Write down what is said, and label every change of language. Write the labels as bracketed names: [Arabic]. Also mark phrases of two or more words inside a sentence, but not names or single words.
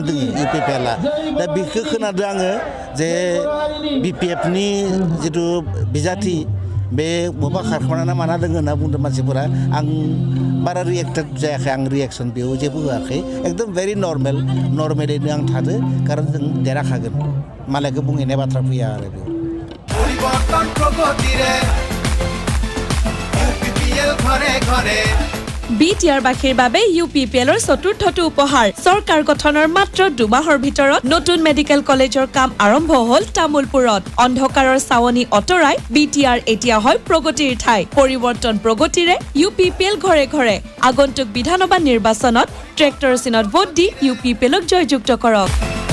[Bodo] दोङो UPPLआ दा बेखौ खोनादों आङो जे BPFनि जिथु बिजाथि बे बबेबा खारखोमाना माना दोङो होनना बुंदों मानसिफोरा आं बारा रिएक्टेड जायाखै आं रिएक्सन बेयाव जेबो होआखै एकदम भेरि नर्मेलैनो आं थादो कारन जों देरहाखागोन मालायखौ बुंहैनाय बाथ्रा फैया आरो बेयाव [Assamese] BTR বাসীৰ বাবে UPPLৰ চতুৰ্থটো উপহাৰ চৰকাৰ গঠনৰ মাত্ৰ 2 মাহৰ ভিতৰত নতুন মেডিকেল কলেজৰ কাম আৰম্ভ হ'ল তামুলপুৰত অন্ধকাৰৰ চাৱনি অতৰাই BTR এতিয়া হয় প্ৰগতিৰ ঠাই পৰিৱৰ্তন প্ৰগতিৰে UPPL ঘৰে ঘৰে আগন্তুক বিধানসভা নিৰ্বাচনত ট্ৰেক্টৰ চিনত ভোট দি UPPLক জয়যুক্ত কৰক